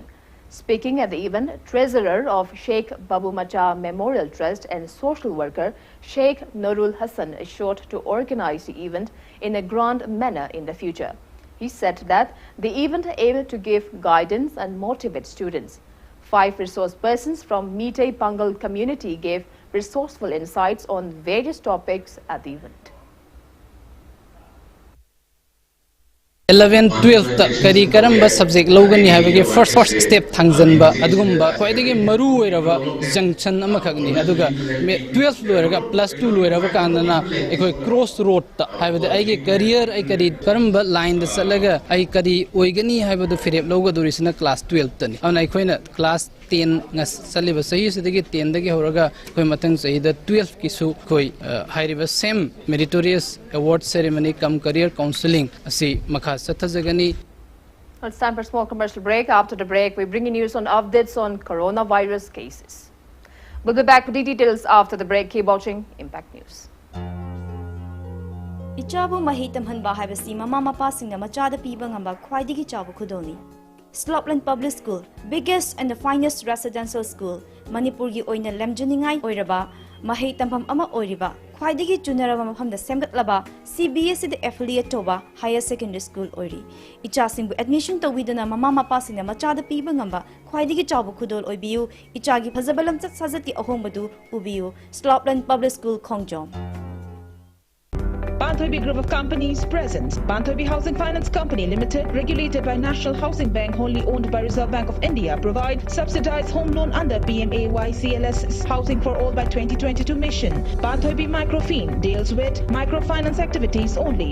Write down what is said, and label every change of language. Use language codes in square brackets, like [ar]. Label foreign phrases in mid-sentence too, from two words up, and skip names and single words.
[en] Speaking at the event, Treasurer of Sheikh Babu Macha Memorial Trust and social worker Sheikh Nurul Hassan assured to organize the event in a grand manner in the future. He said that the event aimed to give guidance and motivate students. 5 resource persons from Meetei Pangal community gave resourceful insights on various topics at the event. [mni] 11, 12 kari karamba subject logani habage [en] first step [mni] thangjanba adugumba khoidagi maru oiraba junction amakagni aduga 12 loiraga [en] plus 2 [mni] loiraba kanana ekoi [en] cross road [mni] ta habade aige career ai kari karamba line da salaga ai kari oigani habadu firep logadorisna [en] class 12 [mni] tani ana ekoina [en] class 10 [mni] ngas saliba sahi sidagi 10 dagi horaga koi matang sahi da 12 kisu koi hairiba same [en] meritorious award ceremony come career counseling [mni] asi makha satazagani. [en] It's time for a small commercial break. After the break, we bring you news on updates on coronavirus cases. We'll be back with the details after the break. Keep watching Impact News. [mni] Ichabu mahitam hanba haibasi mama mapa singna machada piba ngamba khwaidigi chabu khudoni. [en] Slopland Public School, biggest and the finest residential school, [mni] Manipur gi oina lemjaningai oiraba, mahei tampam ama oiriba, khwaidigi junaraba mafamda semgatlaba, CBSE the affiliate toba [en] higher secondary school [mni] oiri. Ichasingbu admission to widana mama mapa singna machada piba ngamba, khwaidigi chabu khudol oibiu, ichagi phazabalam chat sajati ahombadu ubiu, Slopland Public School Khongjom. [en] Banthobi Group of Companies presents Banthobi Housing Finance Company Limited, regulated by National Housing Bank, wholly owned by Reserve Bank of India, provide subsidized home loan under PMAY CLS Housing for All by 2022 mission. Banthobi Microfin deals with microfinance activities only.